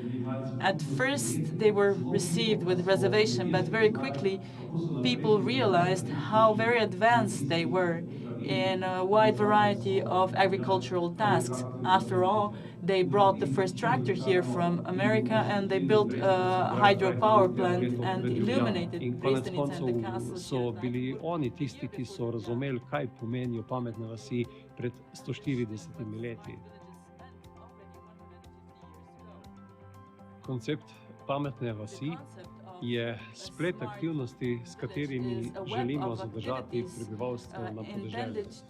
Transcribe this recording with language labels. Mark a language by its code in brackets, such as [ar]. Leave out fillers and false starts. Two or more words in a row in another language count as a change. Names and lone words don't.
[en] At first, they were received with reservation, but very quickly, people realized how very advanced they were in a wide variety of agricultural tasks. After all, they brought the first tractor here from America, and they built a hydropower plant and illuminated Brestanica and the castle. [sl] So bili oni tisti, ki so razumeli, kaj pomenijo pametne vasi pred 140 leti. Koncept pametne vasi je splet aktivnosti, s katerimi želimo zadržati prebivalstvo na podeželju.